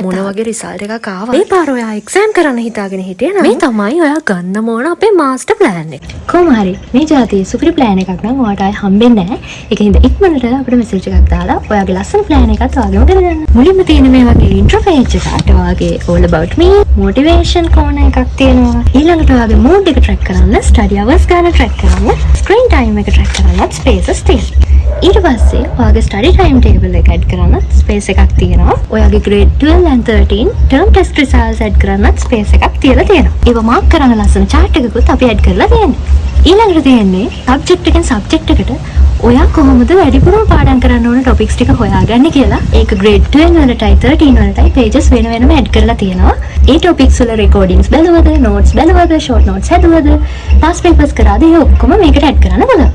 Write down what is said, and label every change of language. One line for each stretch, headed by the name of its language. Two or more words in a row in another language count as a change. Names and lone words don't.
Sinhala: මොන වගේ රිසල්ට් එකක් ආවත් මේ පාර ඔයා එක්සෑම් කරන්න හිතාගෙන හිටියේ නේද? මේ තමයි ඔයා ගන්න ඕන අපේ
English: master plan
Sinhala: එක. කොහොම හරි මේ જાතියේ සුපිරි ප්ලෑන් එකක් නම් ඔයාට ආයි හම්බෙන්නේ නැහැ. ඒකින්ද ඉක්මනට අපිට මෙසේජ් එකක් දාලා ඔයාගේ ලස්සන ප්ලෑන් එකත් ඔයාගේම කරගන්න. මුලින්ම තියෙන මේ වගේ
English: intro page
Sinhala: එකට ඔයාගේ
English: all about me motivation corner
Sinhala: එකක් තියෙනවා. ඊළඟට ඔයාගේ mood එක track කරන්න,
English: study hours
Sinhala: ගන්න track කරන්න,
English: screen time
Sinhala: එක track කරන්න spaces තියෙනවා. ඊට පස්සේ ඔයාගේ
English: study time table
Sinhala: එක add කරන්න space එකක් තියෙනවා. ඔයාගේ
English: grade 12 and 13 term test results
Sinhala: add කරන්නත් space එකක් තියලා තියෙනවා. ඒව mark කරන්න ලස්සන chart එකකුත් අපි add කරලා තියෙනවා. ඊළඟට තියෙන්නේ subject එකෙන් subject එකට ඔයා කොහොමද වැඩිපුරම පාඩම් කරන්න ඕන topics ටික හොයාගන්නේ කියලා. ඒක grade 12 වලටයි 13 වලටයි pages වෙන වෙනම add කරලා තියෙනවා. ඒ topics වල recordings බලවද, notes බලවද,
English: short notes
Sinhala: හදුවද,
English: past papers
Sinhala: කරාද, ඒ ඔක්කොම මේකට add කරන්න පුළුවන්.